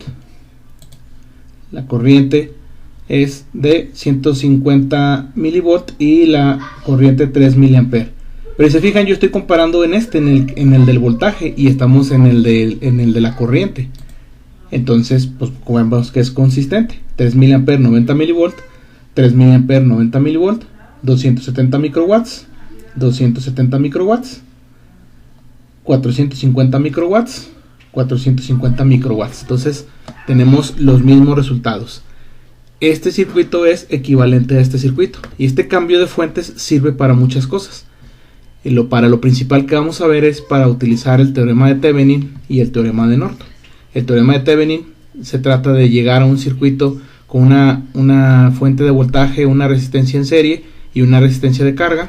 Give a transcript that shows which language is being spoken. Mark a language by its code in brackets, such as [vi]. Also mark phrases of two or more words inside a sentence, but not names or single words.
[es] La corriente es de 150 mV y la corriente 3 mA. Pero si se fijan, yo estoy comparando en el del voltaje, y estamos en el de la corriente. Entonces, pues como vemos que es consistente. 3 mA 90 mV, 3 mA 90 mV, 270 microwatts, 270 microwatts, 450 microwatts, 450 microwatts. Entonces tenemos los mismos resultados. Este circuito es equivalente a este circuito, y este cambio de fuentes sirve para muchas cosas. Para lo principal que vamos a ver es para utilizar el teorema de Thevenin y el teorema de Norton. El teorema de Thevenin se trata de llegar a un circuito con una fuente de voltaje, una resistencia en serie y una resistencia de carga.